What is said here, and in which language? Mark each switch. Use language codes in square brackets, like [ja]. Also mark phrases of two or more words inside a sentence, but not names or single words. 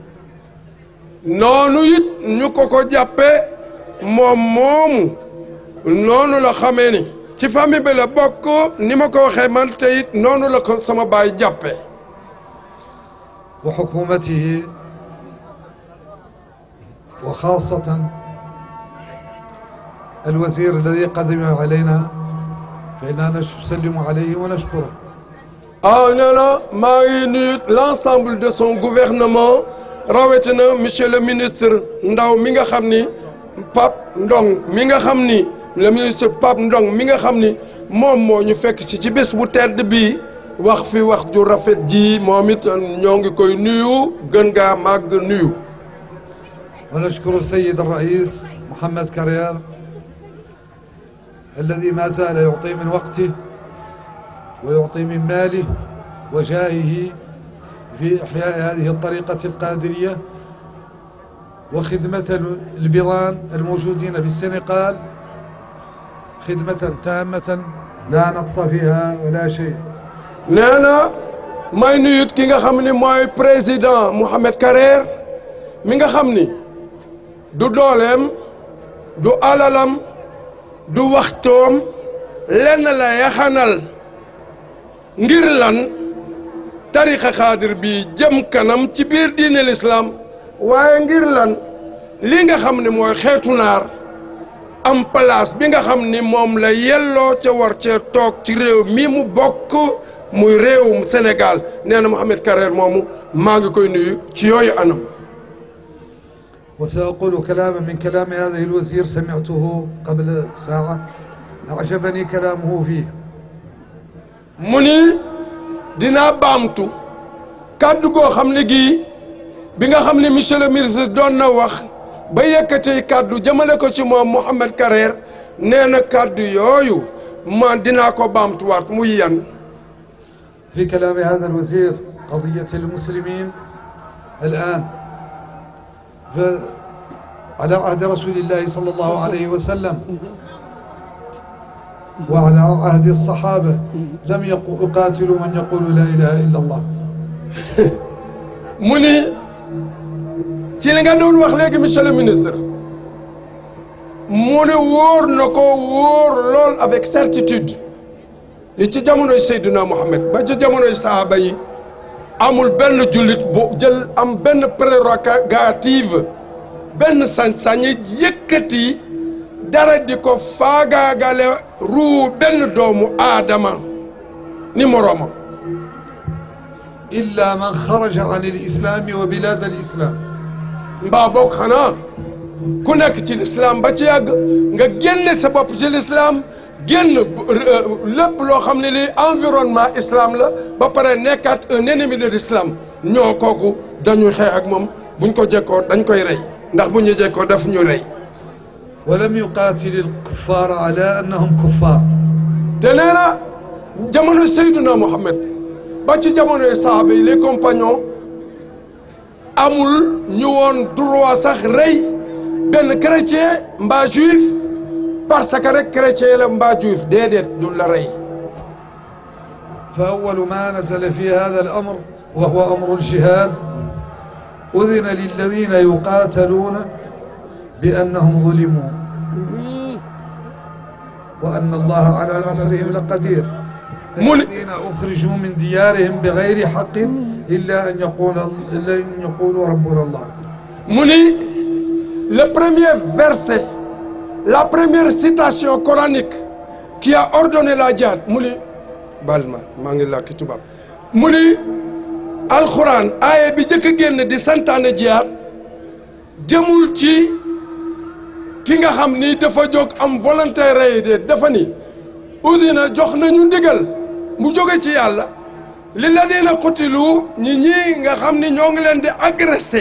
[wo] noonu it ñu ko jàppe moom moomu noonu la xamee ni ci famille bi la bokk ni ma ko waxee man te it noonu la ko sama baay jàppe [ar] وحكومته وخاصةً الوزير الذي قدم علينا فإننا نسلم عليه ونشكره. [wo] nee na maa ngi nuyu [fr] l'ensemble de son gouvernement [wo] rawatina [fr] monsieur le ministre [wo] Ndaw mi nga xam ni Pape Ndong mi nga xam ni [fr] le ministre [wo] Pape Ndong mi nga xam ni moom moo ñu fekk ci bés bu tedd bi wax fi wax ju rafet ji moom it ñoo ngi koy nuyu gën gaa màgg nuyu. [ar] ونشكر السيد الرئيس محمد كرير الذي ما زال يعطي من وقته ويعطي من ماله وجاهه في إحياء هذه الطريقة القادرية وخدمة البيضان الموجودين بالسنغال خدمة تامة لا نقص فيها ولا شيء. [wo] nee na may nuyut ki nga xam ni mooy président Mouhamed Karer mi nga xam ni du dooleem du alalam du waxtoom lenn la yaxanal ngir lan tarixa xaadir bi jëm kanam ci biir diine l'islam waaye ngir lan li nga xam ne mooy xeetu naar am place bi nga xam ni moom la yelloo ca war cee toog ci réew mi mu bokk muy réewum Sénégal nee na Mouhamed Karer moomu maa ngi koy nuyu ci yooyu anam. [ar] وسأقول كلاما من كلام هذا الوزير سمعته قبل ساعة أعجبني كلامه فيه. [wo] mu ni dinaa baamtu kàddu goo xam ne gii bi nga xam ne [fr] monsieur le ministre [wo] doon na wax ba yëkkatee kàddu jëmale ko ci moom Mouhamed Karer nee na kàddu yooyu man dinaa ko baamtuwaat muy yan. [ar] في كلام هذا الوزير قضية المسلمين الآن على عهد رسول الله صلى الله عليه وسلم وعلى عهد الصحابة لم يقاتلوا من يقول لا إله إلا الله. [wo] mu ni ci li nga doon wax léegi [fr] monsieur le ministre [wo] mu ne wóor na ko wóor lool [fr] avec certitude [wo] li ci jamonoy Seydina Mohamed ba ci jamonoy sahaaba yi amul benn jullit bu jël am benn prérogative benn sañ-sañ yëkkati dara di ko faagaagale ruu benn doomu aadama ni moroomam. [ar] إلا من خرج عن الإسلام وبلاد الإسلام. [wo] mbaa boog xanaa ku nekk ci l'islam ba ci yàgg nga génne sa bopp ci l'islam génn lépp loo xam ne li environnement islam la ba pare nekkaat [fr] un ennemi de l'islam [wo] ñoo kooku dañuy xeex ak moom buñ ko jekkoo dañ koy rey ndax bu ñu jekkoo daf ñu rey. [ar] ولم يقاتل الكفار على أنهم كفار. [wo] te nee na jamono Seydina Mohamed ba ci jamonoy sahaaba yi [fr] les compagnons [wo] amul ñu woon droit sax rey benn chrétien mbaa juif [fr] parce que [wo] rek chrétien la mbaa juif déedéet du la rey. [ar] فأول ما نزل في هذا الأمر وهو أمر الجهاد أذن للذين يقاتلون بأنهم ظلموا وأن الله على نصرهم لقدير. الذين أخرجوا من ديارهم بغير حق إلا أن يقولوا ربنا الله. [wo] mu ni [fr] le premier verset la première citation coranique qui a ordonné la jihad [wo] mu ni baal ma maa ngi làkki tubaab mu ni alxuraan aaye bi jëkk a génn di santaane jihad jëmul ci ki nga xam ni dafa jóg am volontaire yi de dafa ni udina jox nañu ndigal mu jóge ci yàlla [ar] للذين قوتلوا [wo] ñi nga xam ni ñoo ngi leen di agressé